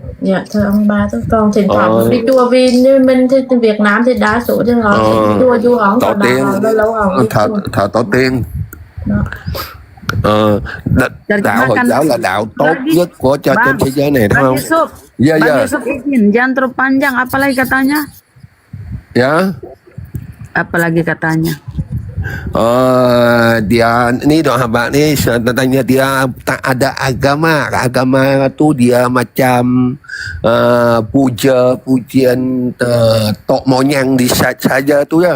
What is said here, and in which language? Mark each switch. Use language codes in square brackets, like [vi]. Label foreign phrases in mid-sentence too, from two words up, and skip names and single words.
[vi] Dạ, thưa ông bà thôi. Còn thỉnh thoảng đi chùa, vì như mình thì Việt Nam thì đa số thì họ đi chùa du họ Tổ có tiên, đạo, lâu lâu họ đi chùa. thờ tổ tiên. Đạo Hồi giáo là đạo tốt nhất của trên thế giới này đúng Bang không? Yusuf, Dạ Bang dạ. [id] Yusuf izin, jangan terlalu panjang. Apalagi katanya? [vi] Dạ. [id] Apalagi katanya? [ms] Dia ni dok habak ni tanya dia tak ada agama. Agama tu dia macam pujian tok moyang di saja tu ya.